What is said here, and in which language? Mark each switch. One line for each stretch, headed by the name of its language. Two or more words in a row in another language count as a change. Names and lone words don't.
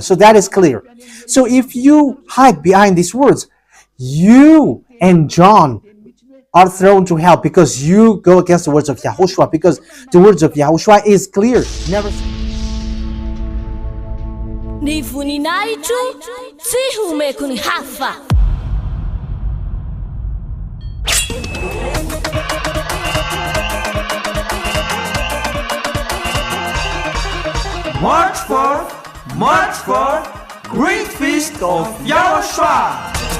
English: So that is clear. So if you hide behind these words, you and John are thrown to hell because you go against the words of Yahushua, because the words of Yahushua is clear. Never.
Malagasy: Ni voninahitro tsy homeko ny hafa.
English: March 4th, Great Feast of YAHOSHUAH.